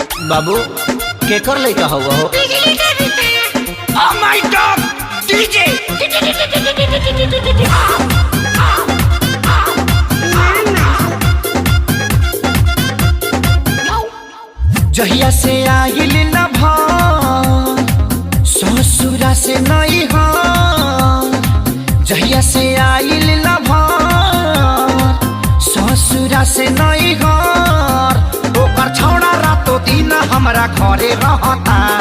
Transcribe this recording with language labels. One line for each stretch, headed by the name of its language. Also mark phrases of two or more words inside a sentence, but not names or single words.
Bhojpuri: बाबू केकर लइका हवा हो?
English: Oh my God! DJ!
Bhojpuri: जहिया से आइल न भार ससुरा से नहीं हार, जहिया से आइल न भार ससुरा से नहीं हार, ओकर छौड़ा रातो दिन हमरा घरे रहता।